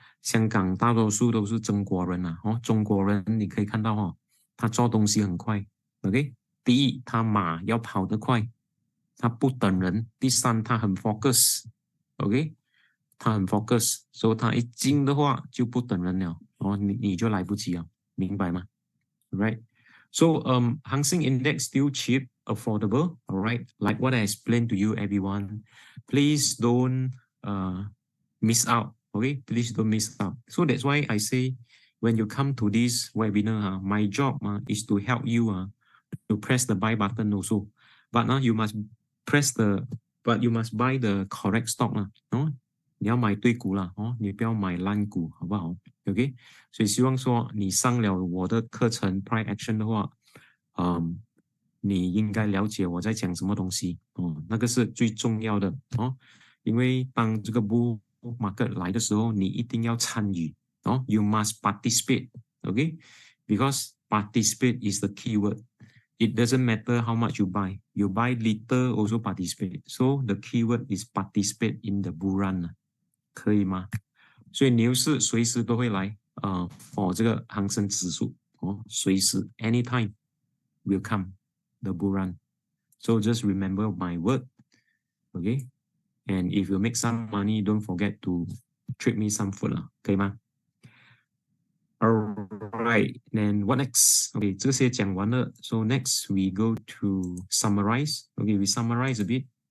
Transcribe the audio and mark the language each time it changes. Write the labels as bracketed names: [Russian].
[Chinese] 香港大多数都是中国人啊，哦，中国人你可以看到哦，他做东西很快 ，OK。第一，他马要跑得快，他不等人；第三，他很 focus，OK，他很 focus，所以他一进的话就不等人了，哦，你就来不及了，明白吗 ？Right。 [English] So, Hang Seng Index still cheap, affordable, all right? Like what I explained to you, everyone. Please don't miss out, okay? Please don't miss out. So that's why I say, when you come to this webinar, my job is to help you to press the buy button also. But now you must you must buy the correct stock [Chinese] 哦，你要买对股啦，哦，你不要买烂股，好不好 ？OK， 所以希望说你上了我的课程 Prime Action 的话，你应该了解我在讲什么东西哦，那个是最重要的哦，因为当这个 bull market 来的时候，你一定要参与哦 ， [English] you must participate，OK，because participate is the keyword. It doesn't matter how much you buy. You buy little also participate. So the keyword is participate in the bull run. [Chinese] 可以吗？所以牛市随时都会来for 这个恒生指数哦，随时 [English] anytime will come the bull run. So just remember my word, okay? And if you make some money, don't forget to treat me some food 啦， [Chinese] 可以吗？ [English] Alright, then what next? [Chinese] Okay, 这些讲完了。 [English] So next we go to summarize. Okay, we summarize a bit.